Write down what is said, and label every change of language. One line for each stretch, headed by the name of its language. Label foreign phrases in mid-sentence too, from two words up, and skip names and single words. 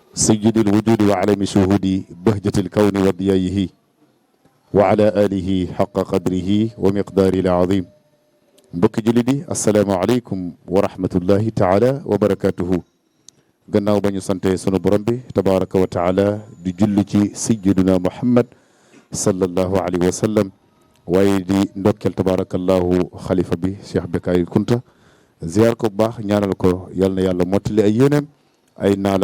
Arabic: سيد الوجود وعلم شهود بهجة الكون وضيائه وعلى آله حق قدره ومقدار العظيم
Wolof: mbokki jullit yi
Arabic: السلام عليكم ورحمة الله تعالى وبركاته
Wolof: gannaaw ba ñu sante sunu borom bi
Arabic: تبارك وتعالى
Wolof: di julli ci
Arabic: sayyiduna Muhammad صلى الله عليه وسلم
Wolof: waaye di ndokkel tabarakallahu xalifa bi Cheikh Bécaye Kounta ziar ko bu baax ñaanal ko yal na yàlla mottali ay yéeneem ay naalam